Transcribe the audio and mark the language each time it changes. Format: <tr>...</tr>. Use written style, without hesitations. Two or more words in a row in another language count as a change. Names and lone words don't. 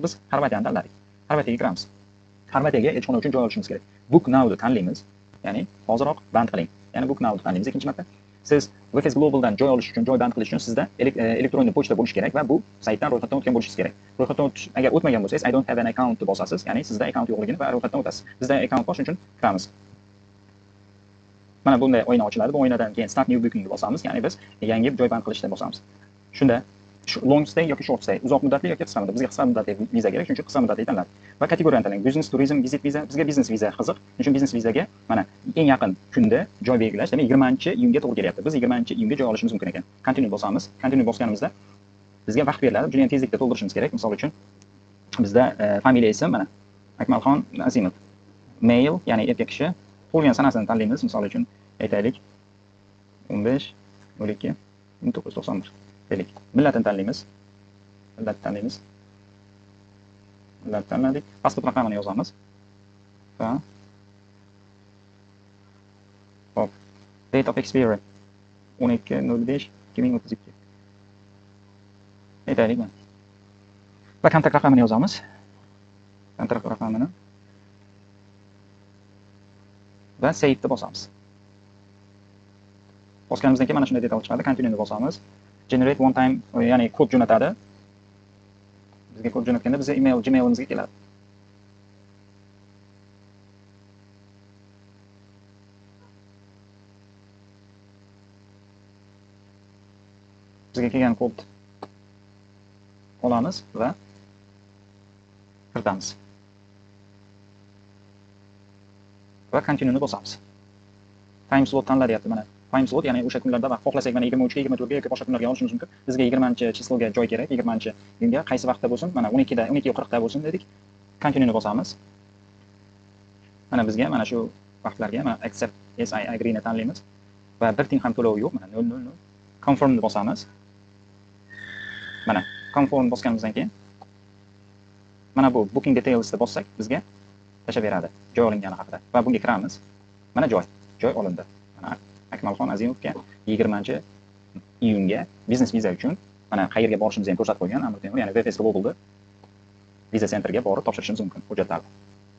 <uz>Biz Xorvatiyani tanladik. Xorvatiyaga kiramiz. Xorvatiyaga elchixona uchun joy olishimiz kerak.</uz> <en>Book Now'ni</en> <uz>tanlaymiz. Ya'ni hoziroq band qiling. Ya'ni</uz> <en>Book Now'ni</en> <uz>tanlaymiz ikkinchi marta. Siz VFS Global'dan joy olish uchun, joy band qilish uchun sizda elektron pochta bo'lishi kerak va bu saytdan ro'yxatdan o'tgan bo'lishingiz kerak. Ro'yxatdan o'tish agar o'tmagan bo'lsangiz,</uz> <en>I don't have an account</en> <uz>deb bosasiz, ya'ni sizda account yo'qligini va ro'yxatdan o'tasiz. Bizda account bor, shuning uchun kiramiz. Mana bunday oyna ochiladi. Bu oynadan keyin</uz> <en>Start New Bookingni</en> <uz>bosamiz, ya'ni biz yangi joy band qilishni bosamiz. Shunda</uz> <en>long stay</en> <uz>yoki</uz> <en>short stay,</en> <uz>uzoq muddatli yoki qisqa muddatli. Bizga qisqa muddatli viza kerak, shuning uchun qisqa muddatli tanladik. Va kategoriyani tanlang. Business, turizm, visit viza. Bizga business viza qiziq. Shuning uchun business vizaga mana eng yaqin kunda joy belgilash, demak 20-iyunga to'g'ri kelyapti. Biz 20-iyunga joy olishimiz mumkin ekan. Continue bosamiz. Continue bosganimizda bizga vaqt beriladi. Juda ham tezlikda to'ldirishimiz kerak. Misol uchun bizda familiya ism mana Akmalxon Azimov. Mail, ya'ni erkak kishi. Tug'ilgan sanasini tanlaymiz. Misol uchun aytaylik 15/12/1991 deylik. Millatini tanlaymiz. Millat tanladik. Pasport raqamini yozamiz. Va hop.</uz> <en>Date of expiry 12/05/2032.</en> <uz>Aytaylik mana. Va kontrakt raqamini yozamiz. Kontrakt raqamini va save'ni bosamiz. Bosganimizdan keyin mana shunday detal chiqadi. Continue'ni bosamiz.</uz> <en>Generate one time,</en> <uz>ya'ni kod jo'natadi. Bizga kod jo'natganda bizga Gmail'imizga keladi. Bizga kelgan kod olamiz va kiritamiz. Va Continue'ni bosamiz.</uz> <en>Time slot</en> <uz>tanlaryapti mana.</uz> <en>Time slot,</en> <uz>ya'ni o'sha kunlarda vaqt xohlasak mana 23 ga 24 ga yoki boshqa kunlarga olishimiz mumkin. Bizga 20-chizloga joy kerak. 20-iyunga qaysi vaqtda bo'lsin? Mana 12:40 da bo'lsin dedik. Continue'ni bosamiz. Mana bizga mana shu vaqtlarga mana</uz> <en>accept yes I agree</en> <uz>ni tanlaymiz va bir tiyin ham to'lov yo'q. Mana 000. Confirmni bosamiz. Mana confirm bosganimizdan keyin mana bu</uz> <en>booking details</en> <uz>ni bossak bizga tashaveradi joy olingani haqida va bunga kiramiz. Mana joy olindi. Mana Akmalxon Azimovga 20-iyunga biznes viza uchun mana qayerga borishimizni ham ko'rsatib qo'ygan Amir Temur, ya'ni VFS Global'da viza centerga borib topshirishimiz mumkin hujjatlarni.</uz>